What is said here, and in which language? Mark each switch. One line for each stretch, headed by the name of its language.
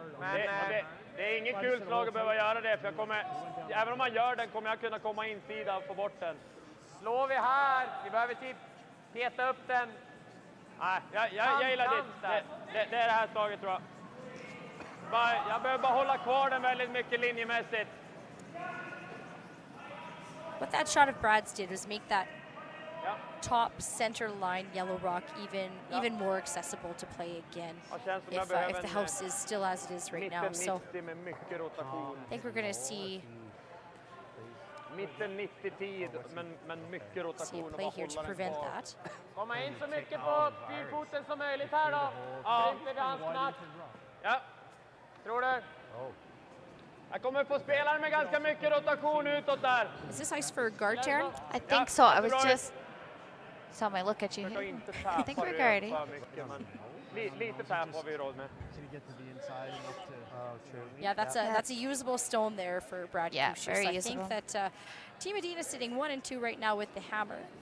Swedish: Men det är inget kul slag att behöva göra det. För jag kommer, även om man gör den kommer jag kunna komma insida och få bort den. Slår vi här, vi behöver typ peta upp den. Nej, jag gillar det. Det är det här slaget tror jag. Jag behöver bara hålla kvar den väldigt mycket linjemässigt.
English: What that shot of Brad's did was make that top center line yellow rock even more accessible to play again if the house is still as it is right now. So I think we're going to see
Swedish: Mitten 90-tid, men mycket rotation.
English: play here to prevent that.
Swedish: Komma in så mycket på fyrfoten som möjligt här då. Ja, inte vid hans knapp. Ja, tror du? Jag kommer få spelare med ganska mycket rotation utåt där.
English: Is this ice for guard turn? I think so. I was just saw my look at you. I think we're guarding.
Swedish: Lite tap har vi råd med.
English: Yeah, that's a usable stone there for Brad Gushue. Very so I usable. think that Team Edin is sitting 1 and 2 right now with the hammer.